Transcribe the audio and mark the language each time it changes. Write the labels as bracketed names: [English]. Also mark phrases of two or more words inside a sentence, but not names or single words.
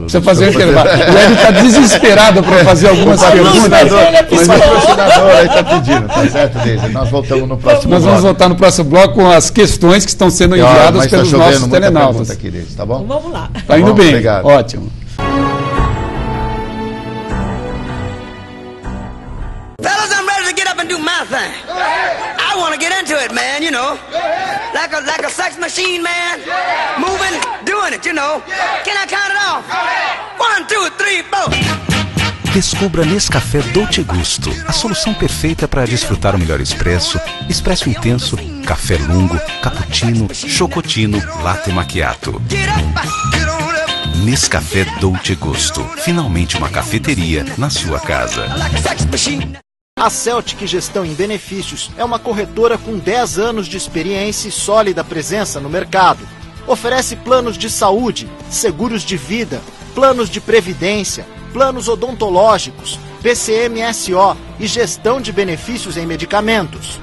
[Portuguese] Precisa fazer um intervalo. O Hélio está desesperado para fazer algumas perguntas. O patrocinador aí está pedindo, tá certo, Deise? Nós voltamos no próximo bloco. Nós vamos voltar no próximo bloco com as questões que estão sendo enviadas pelos nossos telenautas. Aqui, Deise, tá bom? Então, vamos lá. Está indo bem. Obrigado. Ótimo. [English] Fellas, I'm ready to get up and do my thing. I want to get into it, man, you know. Like a sex machine, man. Moving, doing it, you know. Can I count it off? 1, 2, 3, 4. [Portuguese] Descubra Nescafé Dolce Gusto, a solução perfeita para desfrutar o melhor expresso, expresso intenso, café lungo, cappuccino, chocotino, latte macchiato. Nescafé Dolce Gusto, finalmente uma cafeteria na sua casa. A Celtic Gestão em Benefícios é uma corretora com 10 anos de experiência e sólida presença no mercado. Oferece planos de saúde, seguros de vida, planos de previdência, planos odontológicos, PCMSO e gestão de benefícios em medicamentos.